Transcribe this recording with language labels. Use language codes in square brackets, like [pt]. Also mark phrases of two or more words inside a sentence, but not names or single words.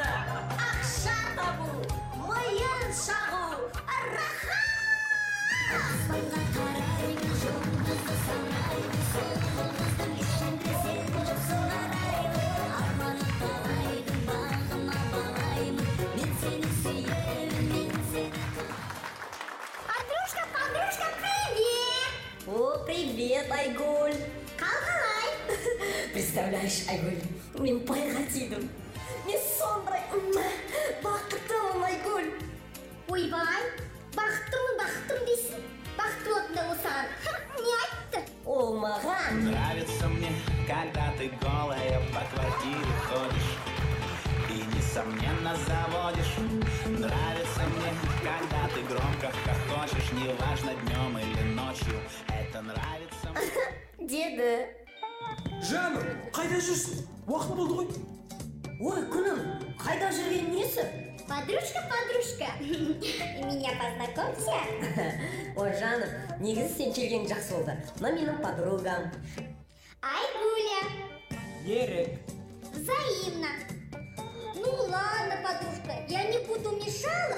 [kk] Ақша табу, миын шағу, рахат! Аспанға қараймын, жұлдызды санаймын, сұлулықтың ішінде сен жоқсың араймын. Арманы талайдың бағыма балаймын, мен сені сүйемін, мен сені... [ru] Андрюшка, привет! О, привет, Айгуль! Знаешь, [kk] Айгүл, мен байға тидім. Мен сондай бақыттымын, Айгүл. Ойбай, бақыттымын дейсің. Бақытты болатында осыған. Не айтты? Ол маған. [ru] Нравится мне, когда ты голая по квартире ходишь и, несомненно, заводишь. Нравится мне, когда ты громко хохочешь, неважно, днем или ночью. Это нравится мне. [kk] Деді. Жаным, қайда жүрсің? Уақыт болды ғой. Ой, күнім, қайда жүрген несі? [ru] Подружка. Меня познакомься. [kk] Ой, жаным, негізі сен келген жақсы болды. [ru] Но менің подругам. Айгуля. Ерік. Взаимно. Ну ладно, подружка, я не буду мешала.